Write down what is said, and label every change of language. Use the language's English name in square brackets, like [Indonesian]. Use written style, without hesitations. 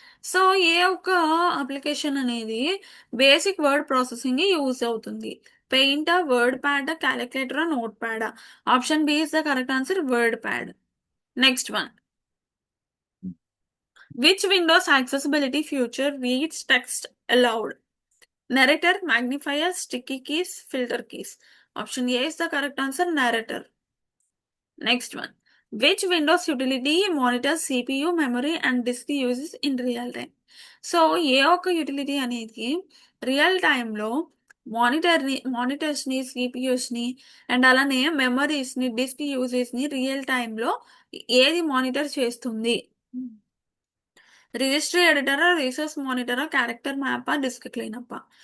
[Telugu] So ఏ ఒక్క application అనేది basic word processing use అవుతుంది? పెయింటా, word ప్యాడా, క్యాలిక్యులేటరా, note ప్యాడా? [English] Option B is the correct answer, word pad. Next one which Windows accessibility feature reads text aloud. narrator, magnifier, sticky keys, filter keys? Option A is the correct answer, narrator. Next one which Windows utility monitors CPU, memory and disk uses in real time. [Telugu] So ఏ ఒక్క utility అనేది real టైంలో monitors ని, CPUs ని and అలానే memories ని, disc uses ని real టైంలో ఏది మానిటర్ చేస్తుంది? Registry ఎడిటరా, resource మానిటరా, character మ్యాపా, disc క్లీనప్పా?